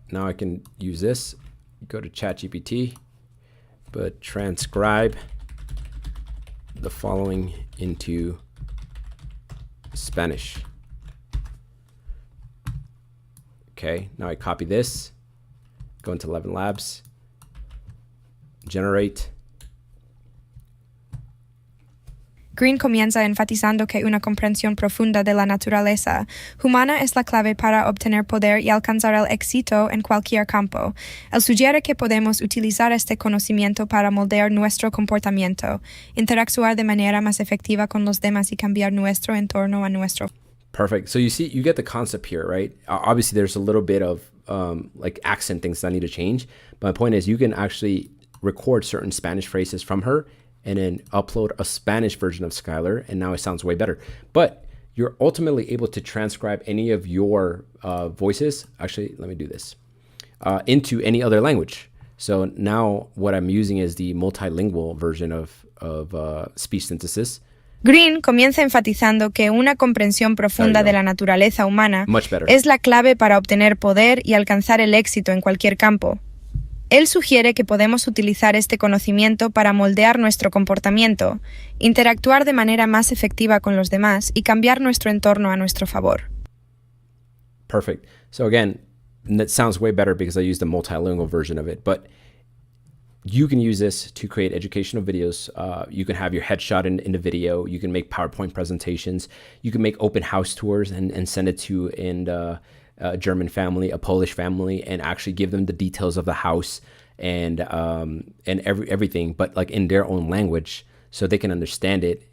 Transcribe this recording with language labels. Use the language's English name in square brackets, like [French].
[English] Now I can use this, go to ChatGPT, but transcribe the following into Spanish. Okay, now I copy this, go into 11 Labs, generate. [Spanish] Green comienza enfatizando que una comprensión profunda de la naturaleza humana es la clave para obtener poder y alcanzar el éxito en cualquier campo. Él sugiere que podemos utilizar este conocimiento para moldear nuestro comportamiento, interactuar de manera más efectiva con los demás y cambiar nuestro entorno a nuestro. [English] Perfect. So you see, you get the concept here, right? Obviously, there's a little bit of like accent things that need to change. But my point is you can actually record certain Spanish phrases from her and then upload a Spanish version of Skylar, and now it sounds way better. But you're ultimately able to transcribe any of your voices. Actually, let me do this, into any other language. So now what I'm using is the multilingual version of speech synthesis. [Spanish] Green comienza enfatizando que una comprensión profunda de la naturaleza humana es la clave para obtener poder y alcanzar el éxito en cualquier campo. Él sugiere que podemos utilizar este conocimiento para moldear nuestro comportamiento, interactuar de manera más efectiva con los demás y cambiar nuestro entorno a nuestro favor. [English] Perfect. So again, that sounds way better because I used the multilingual version of it, but you can use this to create educational videos. You can have your headshot in the video. You can make PowerPoint presentations. You can make open house tours and send it to a German family, a Polish family, and actually give them the details of the house and everything, but like in their own language so they can understand it.